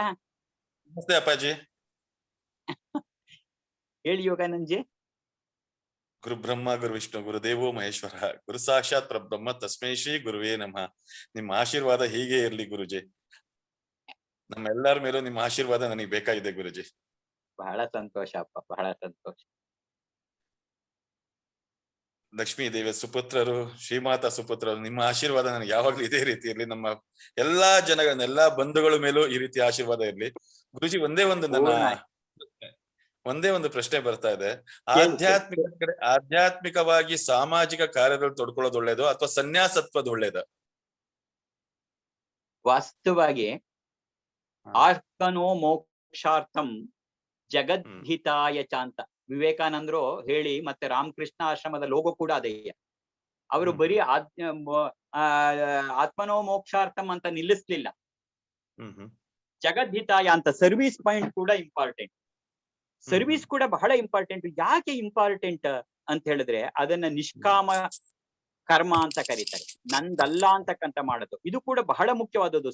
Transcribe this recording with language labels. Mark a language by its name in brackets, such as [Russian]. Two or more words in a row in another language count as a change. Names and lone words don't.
[Kannada] ನಮಸ್ತೆ ಅಪ್ಪಾಜಿ. ಹೇಳಿ ಯೋಗಾನಂದ್ಜಿ. [Sanskrit] ಗುರು ಬ್ರಹ್ಮ ಗುರು ವಿಷ್ಣು ಗುರುದೇವೋ ಮಹೇಶ್ವರ ಗುರು ಸಾಕ್ಷಾತ್ ಪರಬ್ರಹ್ಮ ತಸ್ಮೈ ಶ್ರೀ ಗುರುವೇ ನಮಃ. [Kannada] ನಿಮ್ಮ ಆಶೀರ್ವಾದ ಹೀಗೆ ಇರ್ಲಿ ಗುರುಜಿ. ನಮ್ಮೆಲ್ಲರ ಮೇಲೂ ನಿಮ್ಮ ಆಶೀರ್ವಾದ ನನಗೆ ಬೇಕಾಗಿದೆ ಗುರುಜಿ. ಬಹಳ ಸಂತೋಷ ಅಪ್ಪ, ಬಹಳ ಸಂತೋಷ. ಲಕ್ಷ್ಮೀ ದೇವಿಯ ಸುಪುತ್ರರು, ಶ್ರೀಮಾತ ಸುಪುತ್ರರು, ನಿಮ್ಮ ಆಶೀರ್ವಾದ ನನಗೆ ಯಾವಾಗ್ಲೂ ಇದೇ ರೀತಿ ಇರ್ಲಿ. ನಮ್ಮ ಎಲ್ಲಾ ಜನಗಳ ಎಲ್ಲಾ ಬಂಧುಗಳ ಮೇಲೂ ಈ ರೀತಿ ಆಶೀರ್ವಾದ ಇರ್ಲಿ ಗುರುಜಿ. ಒಂದೇ ಒಂದು ಪ್ರಶ್ನೆ ಬರ್ತಾ ಇದೆ. ಆಧ್ಯಾತ್ಮಿಕವಾಗಿ ಸಾಮಾಜಿಕ ಕಾರ್ಯದಲ್ಲಿ ತೊಡ್ಕೊಳ್ಳೋದು ಒಳ್ಳೇದು ಅಥವಾ ಸನ್ಯಾಸತ್ವದ ಒಳ್ಳೇದ? ವಾಸ್ತವವಾಗಿ [Sanskrit] ಆತ್ಮನೋ ಮೋಕ್ಷಾರ್ಥಂ ಜಗದ್ಹಿತಾಯ ಚ [Kannada] ಅಂತ ವಿವೇಕಾನಂದರು ಹೇಳಿ, ಮತ್ತೆ ರಾಮಕೃಷ್ಣ ಆಶ್ರಮದ ಲೋಗೋ ಕೂಡ ಅದೇ. ಅವರು ಬರೀ [Sanskrit] ಆತ್ಮನೋ ಮೋಕ್ಷಾರ್ಥಂ [Kannada] ಅಂತ ನಿಲ್ಲಿಸ್ಲಿಲ್ಲ, ಜಗದ್ಹಿತಾಯ ಅಂತ. [English] service point [Kannada] ಕೂಡ ಇಂಪಾರ್ಟೆಂಟ್. ಸರ್ವಿಸ್ ಕೂಡ ಬಹಳ ಇಂಪಾರ್ಟೆಂಟ್. ಯಾಕೆ ಇಂಪಾರ್ಟೆಂಟ್ ಅಂತ ಹೇಳಿದ್ರೆ, ಅದನ್ನ ನಿಷ್ಕಾಮ ಕರ್ಮ ಅಂತ ಕರೀತಾರೆ, ನಂದಲ್ಲ ಅಂತಕ್ಕಂತ ಮಾಡೋದು. ಇದು ಕೂಡ ಬಹಳ ಮುಖ್ಯವಾದದ್ದು.